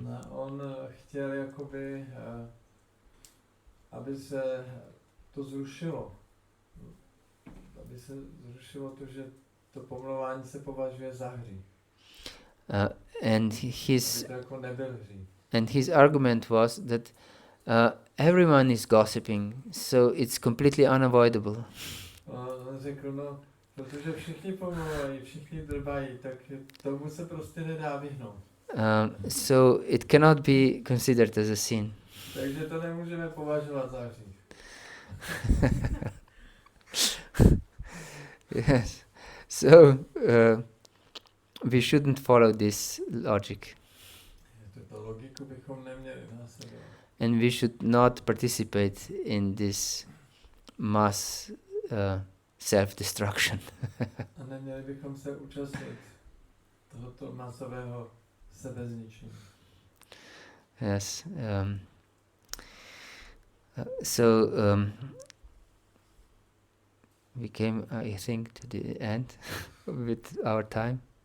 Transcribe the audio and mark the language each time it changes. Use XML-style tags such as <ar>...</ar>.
<cs>On chtěl jakoby, aby se to zrušilo. Aby se zrušilo to, že to pomlouvání se považuje za hřích.</cs> <en>And his argument was that everyone is gossiping, so it's completely unavoidable.</en> <cs>On řekl, no, protože všichni pomlouvají, všichni drbají, tak tomu se prostě nedá vyhnout.</cs> <en>So it cannot be considered as a sin.</en> <cs>Takže to nemůžeme považovat za hřích.</cs> <en>Yes. So we shouldn't follow this logic.</en> <cs>Logiku bychom neměli následovat.</cs> <en>And we should not participate in this mass self-destruction.</en> <cs>A neměli bychom se účastnit tohoto masového sebezničení.</cs> <en>Yes. So we came, I think, to the end with our time.</en>